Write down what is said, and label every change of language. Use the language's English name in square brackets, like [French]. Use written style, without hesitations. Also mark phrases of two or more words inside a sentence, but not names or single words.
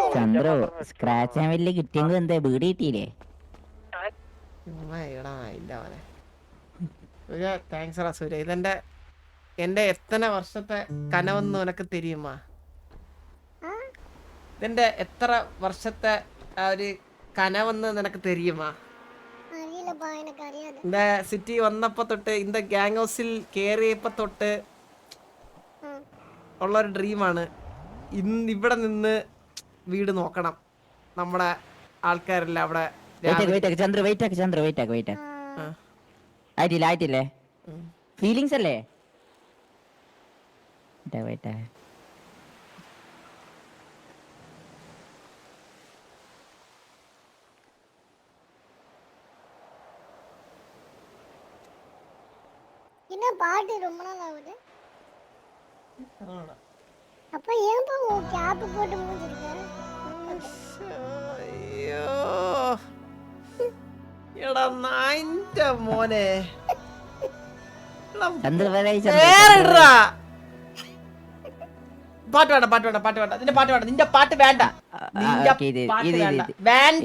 [Malayalam] ചന്ദ്രു സ്ക്രാച്ച് ആൻഡ് വില്ല് കിട്ടിയെങ്കിൽ എന്താ വീട് കിട്ടിയില്ലേ? താങ്ക്സ് റാ സൂര്യ. എന്റെ എത്ര വർഷത്തെ കനവെന്ന് നിനക്ക് தெரியுமா? ഇതെന്റെ എത്ര വർഷത്തെ ആ ഒരു കനവെന്ന് നിനക്ക് தெரியுமா? இந்த സിറ്റി വന്നപ്പോ തൊട്ട് இந்த ഗ്യാങ് ഹൗസിൽ കേറിയപ്പോ തൊട്ട് ഉള്ളൊരു ഡ്രീമാണ് ഇന്ന് ഇവിടെ നിന്ന് വീട് നോക്കണം. നമ്മുടെ ആൾക്കാരെല്ലാം അവിടെ ചന്ദ്രു ആയിട്ടില്ലേ? ഫീലിങ്സ് അല്ലേ? [Tamil] என்ன பாட்டு ரொம்ப நாள் ஆகுது. அப்ப ஏன்பா உன் கேப் போட்டு மூஞ்சிருக்க? [Malayalam] അയ്യോ എടാ നായിന്റെ മോനെ പാട്ട് വേണ്ട നിന്റെ പാട്ട് വേണ്ട വേണ്ട.